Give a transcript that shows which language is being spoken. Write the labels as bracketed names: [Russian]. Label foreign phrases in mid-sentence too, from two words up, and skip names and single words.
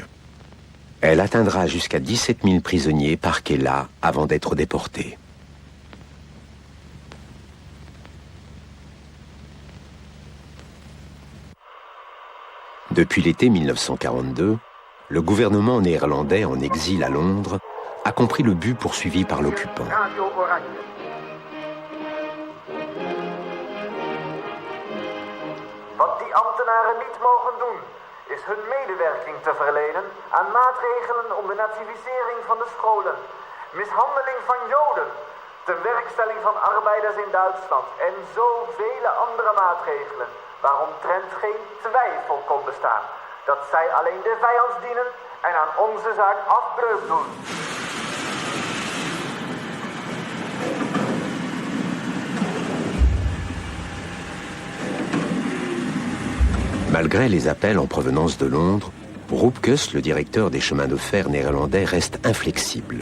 [French] Elle atteindra jusqu'à 17 000 prisonniers parqués là avant d'être déportés. Depuis l'été 1942, le gouvernement néerlandais en exil à Londres a compris le but poursuivi par l'occupant. [Dutch] Wat die ambtenaren niet mogen doen, is hun medewerking te verlenen aan maatregelen om de nazificering van de scholen, mishandeling van Joden, tewerkstelling van arbeiders in Duitsland en zoveel andere maatregelen, waaromtrent geen twijfel kon bestaan, dat zij alleen de vijand dienen en aan onze zaak afbreuk doen. [French] Malgré les appels en provenance de Londres, Roepkes, le directeur des chemins de fer néerlandais, reste inflexible.